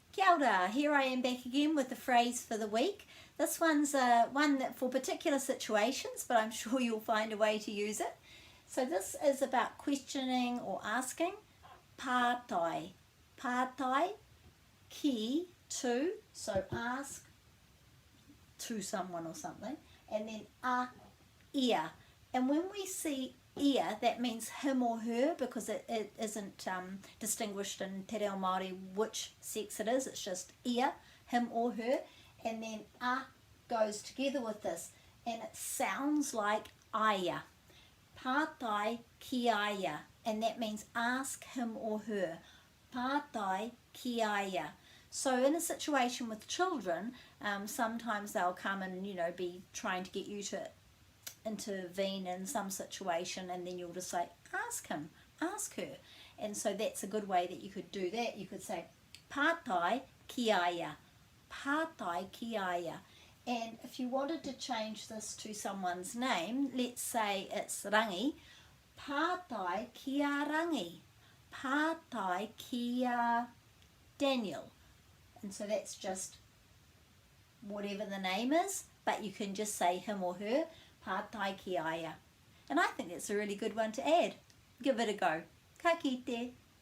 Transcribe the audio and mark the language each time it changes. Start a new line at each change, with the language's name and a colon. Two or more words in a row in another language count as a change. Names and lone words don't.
Māori: Kia ora,
English: here I am back again with the phrase for the week. This one's one that for particular situations, but I'm sure you'll find a way to use it. So this is about questioning or asking.
Māori: Pātai. Pātai, ki,
English: to, so ask to someone or something. And then ia. And when we see ia, that means him or her, because it isn't distinguished in Te Reo Māori which sex it is. It's just ia, him or her. And then goes together with this, and it sounds like aia.
Māori: Pātai ki aia,
English: and that means ask him or her.
Māori: Pātai ki aia.
English: So in a situation with children, sometimes they'll come and be trying to get you to intervene in some situation, and then you'll just say ask him, ask her. And so that's a good way that you could do that. You could say
Māori: pātai ki aia, pātai ki aia.
English: And if you wanted to change this to someone's name, let's say it's Rangi,
Māori: pātai ki a Rangi, pātai ki a Daniel.
English: And so that's just whatever the name is, but you can just say him or her,
Māori: pātai ki aia.
English: And I think that's a really good one to add. Give it a go.
Māori: Ka kite.